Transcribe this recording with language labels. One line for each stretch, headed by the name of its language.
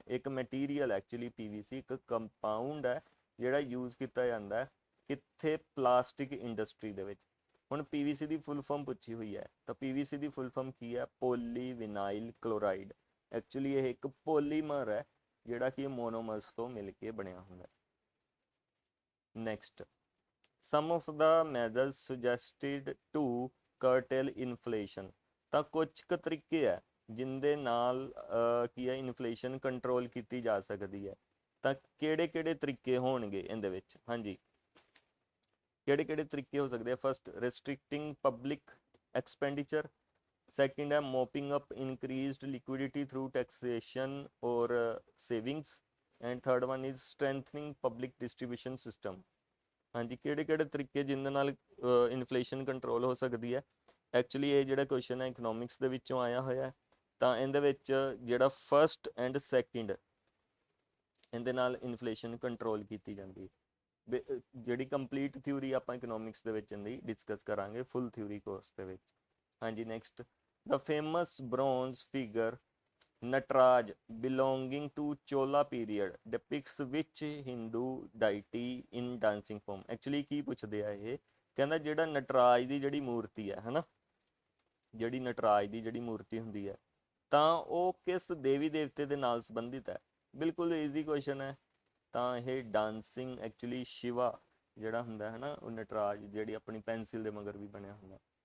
Punjabi: ਇੱਕ material actually PVC ਇੱਕ compound ਹੈ ਜਿਹੜਾ ਯੂਜ਼ ਕੀਤਾ ਜਾਂਦਾ ਕਿੱਥੇ? ਪਲਾਸਟਿਕ ਇੰਡਸਟਰੀ ਦੇ ਵਿੱਚ। ਹੁਣ ਪੀਵੀਸੀ ਦੀ ਫੁੱਲ ਫਾਰਮ ਪੁੱਛੀ ਹੋਈ ਹੈ ਤਾਂ ਪੀਵੀਸੀ ਦੀ ਫੁੱਲ ਫਾਰਮ ਕੀ ਹੈ? ਪੋਲੀਵਿਨਾਈਲ ਕਲੋਰਾਈਡ। ਐਕਚੁਅਲੀ ਇਹ ਇੱਕ ਪੋਲੀਮਰ ਹੈ ਜਿਹੜਾ ਕਿ ਮੋਨੋਮਰਸ ਤੋਂ ਮਿਲ ਕੇ ਬਣਿਆ ਹੁੰਦਾ।
English: Next, some of the measures suggested to curtail inflation।
Punjabi: ਤਾਂ ਕੁਝ ਕੁ ਤਰੀਕੇ ਹੈ ਜਿਨਦੇ ਨਾਲ ਕੀ ਹੈ ਇਨਫਲੇਸ਼ਨ ਕੰਟਰੋਲ ਕੀਤੀ ਜਾ ਸਕਦੀ ਹੈ। ਤਾਂ ਕਿਹੜੇ ਕਿਹੜੇ ਤਰੀਕੇ ਹੋਣਗੇ ਇਹਦੇ ਵਿੱਚ? ਹਾਂਜੀ, ਕਿਹੜੇ ਕਿਹੜੇ ਤਰੀਕੇ ਹੋ ਸਕਦੇ ਆ?
English: First, restricting public expenditure। second
Punjabi: ਹੈ
English: mopping up increased liquidity through taxation or savings। and third one is strengthening public distribution system।
Punjabi: ਹਾਂਜੀ, ਕਿਹੜੇ ਕਿਹੜੇ ਤਰੀਕੇ ਜਿਹਦੇ ਨਾਲ ਇਨਫਲੇਸ਼ਨ ਕੰਟਰੋਲ ਹੋ ਸਕਦੀ ਹੈ? ਐਕਚੁਅਲੀ ਇਹ ਜਿਹੜਾ ਕੁਐਸਚਨ ਹੈ ਇਕਨੋਮਿਕਸ ਦੇ ਵਿੱਚੋਂ ਆਇਆ ਹੋਇਆ ਤਾਂ ਇਹਦੇ ਵਿੱਚ ਜਿਹੜਾ ਫਸਟ ਐਂਡ ਸੈਕਿੰਡ, ਇਹਦੇ ਨਾਲ ਇਨਫਲੇਸ਼ਨ ਕੰਟਰੋਲ ਕੀਤੀ ਜਾਂਦੀ ਹੈ। ਜਿਹੜੀ ਕੰਪਲੀਟ ਥਿਊਰੀ ਆਪਾਂ ਇਕਨੋਮਿਕਸ ਦੇ ਵਿੱਚ ਇਹਦੀ ਡਿਸਕਸ ਕਰਾਂਗੇ ਫੁੱਲ ਥਿਊਰੀ ਕੋਰਸ ਦੇ ਵਿੱਚ।
English: ਹਾਂਜੀ, next, the famous bronze figure Nataraja belonging to Chola period depicts which Hindu deity in dancing form।
Punjabi: Actually ਕੀ ਪੁੱਛਦੇ ਆ ਇਹ? ਕਹਿੰਦਾ ਜਿਹੜਾ ਨਟਰਾਜ ਦੀ ਜਿਹੜੀ ਮੂਰਤੀ ਹੈ ਹਨਾ, ਜਿਹੜੀ ਨਟਰਾਜ ਦੀ ਜਿਹੜੀ ਮੂਰਤੀ ਹੁੰਦੀ ਹੈ ਤਾਂ ਉਹ ਕਿਸ ਦੇਵੀ ਦੇਵਤੇ ਦੇ ਨਾਲ ਸੰਬੰਧਿਤ ਹੈ? ਬਿਲਕੁਲ ਈਜ਼ੀ ਕੁਐਸਚਨ ਹੈ। ਤਾਂ ਇਹ ਡਾਂਸਿੰਗ ਐਕਚੁਅਲੀ ਸ਼ਿਵਾ ਜਿਹੜਾ ਹੁੰਦਾ ਹੈ ਨਾ, ਉਹ ਨਟਰਾਜ ਜਿਹੜੀ ਆਪਣੀ ਪੈਨਸਿਲ ਦੇ ਮਗਰ ਵੀ ਬਣਿਆ ਹੁੰਦਾ।